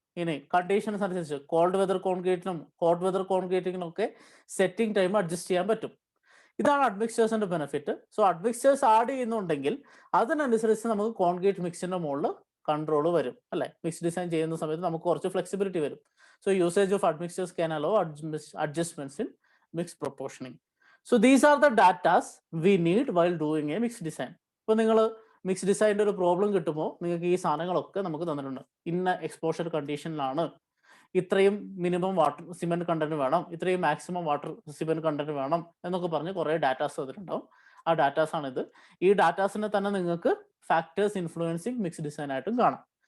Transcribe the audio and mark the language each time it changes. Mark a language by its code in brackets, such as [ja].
[ml] ഇനി കണ്ടീഷൻസ് അനുസരിച്ച് called weather കോൺക്രീറ്റിനും hot weather കോൺക്രീറ്റിനും ഒക്കെ സെറ്റിംഗ് ടൈം അഡ്ജസ്റ്റ് ചെയ്യാൻ പറ്റും. ഇതാണ് അഡ്മിക്സ്റ്റേഴ്സിന്റെ ബെനിഫിറ്റ്. സോ അഡ്മിക്സ്റ്റേഴ്സ് ആഡ് ചെയ്യുന്നുണ്ടെങ്കിൽ അതിനനുസരിച്ച് നമുക്ക് കോൺക്രീറ്റ് മിക്സിന്റെ മുകളിൽ കൺട്രോൾ വരും അല്ലെ. മിക്സ് ഡിസൈൻ ചെയ്യുന്ന സമയത്ത് നമുക്ക് കുറച്ച് ഫ്ലെക്സിബിലിറ്റി വരും. [en] So usage of admixtures can allow adjustments in mixed proportioning. So these are the datas we need while doing a mixed design. [ml] ഇപ്പോൾ നിങ്ങൾ മിക്സ് ഡിസൈനിൻ്റെ ഒരു പ്രോബ്ലം കിട്ടുമ്പോൾ നിങ്ങൾക്ക് ഈ സാധനങ്ങളൊക്കെ നമുക്ക് തന്നിട്ടുണ്ട്. ഇന്ന എക്സ്പോഷർ കണ്ടീഷനിലാണ്, ഇത്രയും മിനിമം വാട്ടർ സിമെന്റ് കണ്ടന്റ് വേണം, ഇത്രയും മാക്സിമം വാട്ടർ സിമെന്റ് കണ്ടന്റ് വേണം എന്നൊക്കെ പറഞ്ഞ് കുറേ ഡാറ്റാസ് തന്നിട്ടുണ്ടാവും. ആ ഡാറ്റാസ് ആണിത്. ഈ ഡാറ്റാസിനെ തന്നെ നിങ്ങൾക്ക് ഫാക്ടേഴ്സ് ഇൻഫ്ലുവൻസിങ് മിക്സ് ഡിസൈൻ ആയിട്ടും കാണാം.